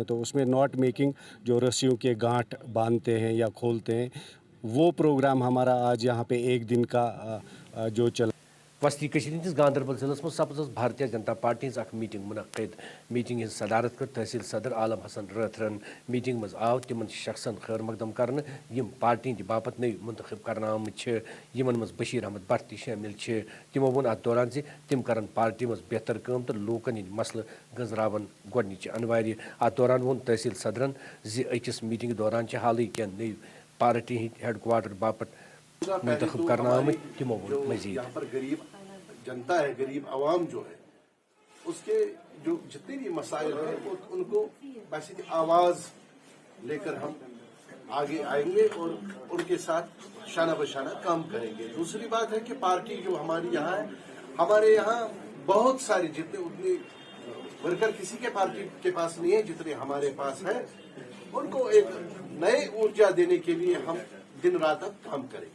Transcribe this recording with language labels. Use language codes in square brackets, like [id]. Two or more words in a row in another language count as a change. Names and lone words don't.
[hi] तो उसमें [en] knot making, [hi] जो रस्सियों के गांठ बांधते हैं या खोलते हैं, वो प्रोग्राम हमारा आज यहाँ पे एक दिन का जो चला। [ks] वस्ती हंदिस गांधरबल जिलस में सपज भारतीय जनता पार्टी हज मीटिंग मुनक़िद। मीटिंग हज सदारत कर तहसील सदर आलम हसन रथरन। मीटिंग मज आव तिमन शख्सन खैर मकदम करने यम पार्टी हंद बापत नई मुंतखब करना आमत यमन मज बशीर अहमद भट्ट शामिल। तिमो वोन अत दौरान तिम करन पार्टी मज बेहतर काम तो लोकन हंद मसल गंजरावन गोडनिच अनिवार्य। अत दौरान वोन तहसील सदरन अकिस मीटिंग दौरान हाल क्या नई पार्टी हंद हेडक्वार्टर बापत मुंतखब करना आमत। तिमो वोन मजीद [hi] यहाँ पर गरीब जनता है, गरीब आवाम जो है, उसके जो जितने भी मसाइल हैं उनको बेसिक आवाज लेकर हम आगे आएंगे और उनके साथ शाना बशाना काम करेंगे। दूसरी बात है कि पार्टी जो हमारी यहाँ है, हमारे यहाँ बहुत सारे जितने उतने वर्कर किसी के पार्टी के पास नहीं है जितने हमारे पास है, उनको एक नए ऊर्जा देने के लिए हम दिन रात अब काम करेंगे।